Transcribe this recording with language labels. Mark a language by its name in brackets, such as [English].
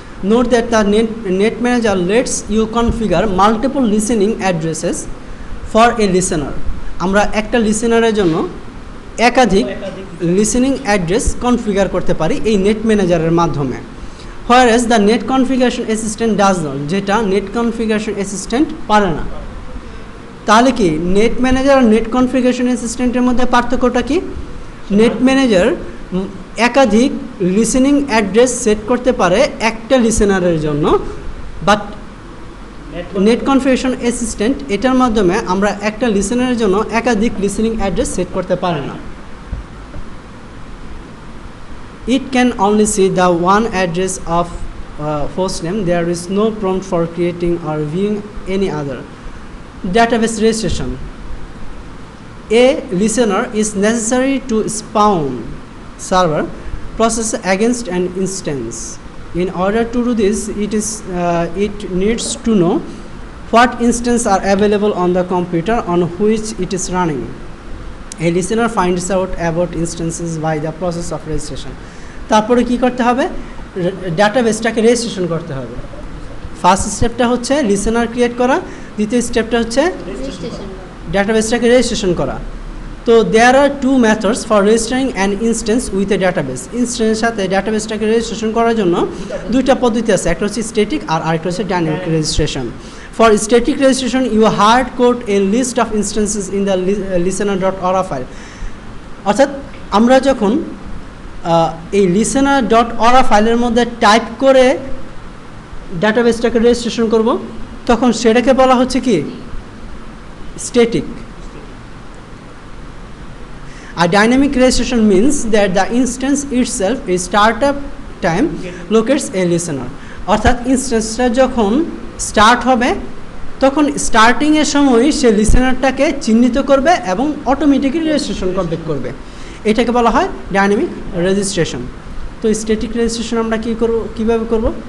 [English] Note that the net manager lets you configure multiple listening addresses for a listener. [Bangla] আমরা একটা লিসেনারের জন্য একাধিক listening address configure করতে পারি এই নেট ম্যানেজারের মাধ্যমে। [English] whereas the net configuration assistant does not, [Bangla] যেটা নেট কনফিগারেশন অ্যাসিস্ট্যান্ট পারে না। তাহলে কি নেট ম্যানেজার আর নেট কনফিগারেশন অ্যাসিস্ট্যান্টের মধ্যে পার্থক্যটা কি? নেট ম্যানেজার একাধিক লিসেনিং অ্যাড্রেস সেট করতে পারে একটা লিসেনারের জন্য, বাট নেট কনফিগারেশন অ্যাসিস্ট্যান্ট এটার মাধ্যমে আমরা একটা লিসেনারের জন্য একাধিক লিসেনিং অ্যাড্রেস সেট করতে পারি না। [English] It can only see the one address of host name. There is no prompt for creating or viewing any other. Database registration. A listener is necessary to spawn server process against an instance. In order to do this, it needs to know what instances are available on the computer on which it is running. A listener finds out about instances by the process of registration. [Bangla] তারপরে কি করতে হবে? ডাটাবেসটাকে registration করতে হবে। First স্টেপটা হচ্ছে listener create করা, দ্বিতীয় স্টেপটা হচ্ছে ডাটাবেসটাকে রেজিস্ট্রেশন করা। [English] তো there are two methods for registering an instance with a database. [Bangla] ইনস্ট্যান্সের সাথে ডাটাবেসটাকে রেজিস্ট্রেশন করার জন্য দুইটা পদ্ধতি আছে, একটা হচ্ছে স্ট্যাটিক আর আরেকটা হচ্ছে dynamic registration. [English] For static registration, you hard code a list of instances in the listener.aura file. [Bangla] অর্থাৎ আমরা যখন এই listener.aura ফাইলের মধ্যে টাইপ করে ডাটাবেসটাকে রেজিস্ট্রেশন করব, তখন সেটাকে বলা হচ্ছে কি static. [English] A dynamic registration means that the instance itself is startup time locates a listener. [Bangla] অর্থাৎ ইনস্ট্যান্সটা যখন স্টার্ট হবে তখন স্টার্টিংয়ের সময় সে লিসেনারটাকে চিহ্নিত করবে এবং অটোমেটিক্যালি রেজিস্ট্রেশন কমপ্লিট করবে। এটাকে বলা হয় ডাইনামিক রেজিস্ট্রেশন। তো স্ট্যাটিক রেজিস্ট্রেশন আমরা কিভাবে করব?